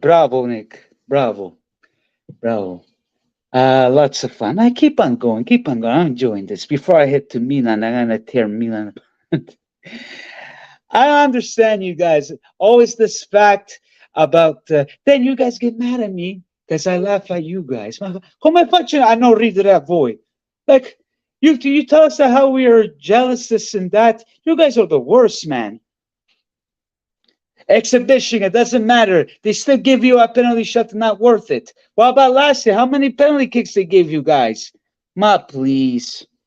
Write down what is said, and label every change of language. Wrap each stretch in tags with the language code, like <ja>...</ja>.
<en>Bravo, Nick. Bravo. Lots of fun. I keep on going. I'm enjoying this. Before I head to Milan, I'm gonna tear Milan apart. I understand you guys. Always this fact about then you guys get mad at me because I laugh at you guys.</en> <it>Come faccio a non ridere a voi?</it> <en>Like you tell us how we are jealous, this and that. You guys are the worst, man. Exhibition, it doesn't matter. They still give you a penalty shot, not worth it. What about last year? How many penalty kicks they gave you guys? Ma, please.</en>